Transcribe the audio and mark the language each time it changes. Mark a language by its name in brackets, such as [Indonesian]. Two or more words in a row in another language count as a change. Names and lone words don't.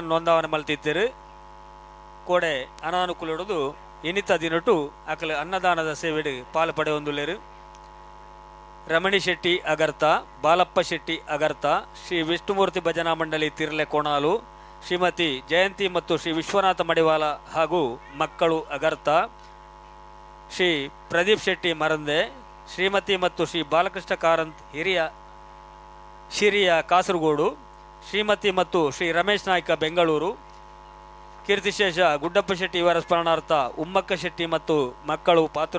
[Tulu] ನೋಂದಾವಣೆ ಮಲ್ತಿದ್ದರು ಕೋಡೆ ಅನಾನುಕೂಲ ಹಿಡಿದು ಇನಿತ ದಿನಟು ಅಕಲು ಅನ್ನದಾನದ ಸೇವೆಡು ಪಾಲು ಪಡೆ ಹೊಂದುಲೇರು ರಮಣಿ ಶೆಟ್ಟಿ ಅಗರ್ತ ಬಾಲಪ್ಪ ಶೆಟ್ಟಿ ಅಗರ್ತ ಶ್ರೀ ವಿಷ್ಣುಮೂರ್ತಿ ಭಜನಾ ಮಂಡಳಿ ತಿರ್ಲೆ ಕೋಣಾಲು ಶ್ರೀಮತಿ ಜಯಂತಿ ಮತ್ತು ಶ್ರೀ ವಿಶ್ವನಾಥ ಮಡಿವಾಲ [Kannada] ಹಾಗೂ ಮಕ್ಕಳು [Tulu] ಅಗರ್ತ ಶ್ರೀ ಪ್ರದೀಪ್ ಶೆಟ್ಟಿ ಮರಂದೆ ಶ್ರೀಮತಿ ಮತ್ತು ಶ್ರೀ ಬಾಲಕೃಷ್ಣ ಕಾರಂತ್ [Kannada] ಶಿರಿಯ ಕಾಸರಗೋಡು ಶ್ರೀಮತಿ ಮತ್ತು ಶ್ರೀ ರಮೇಶ್ ನಾಯ್ಕ ಬೆಂಗಳೂರು ಕೀರ್ತಿಶೇಷ ಗುಡ್ಡಪ್ಪ ಶೆಟ್ಟಿ ಇವರ ಸ್ಮರಣಾರ್ಥ ಉಮ್ಮಕ್ಕ ಶೆಟ್ಟಿ ಮತ್ತು ಮಕ್ಕಳು ಪಾತ್ರ